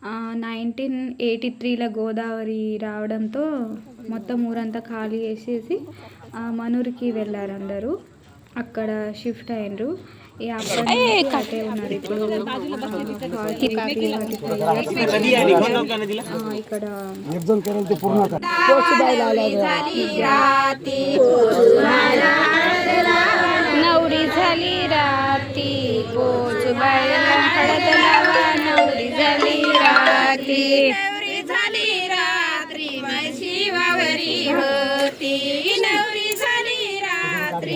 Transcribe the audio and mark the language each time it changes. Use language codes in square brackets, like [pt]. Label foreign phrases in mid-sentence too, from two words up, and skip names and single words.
[te] 1983లో గోదావరి రావడంతో మొత్తం ఊరంతా ఖాళీ చేసేసి మనూరికి వెళ్ళారు అందరూ. అక్కడ షిఫ్ట్ అయ్యారు. అప్పటి నుంచి అటే ఉన్నారు. ఇప్పుడు 45 ఇక్కడ [mr] नवरी झाली राती पोच बायला हळद लावा नवरी झाली राती नवरी झाली रात्री म्हशी वावरी होती नवरी झाली रात्री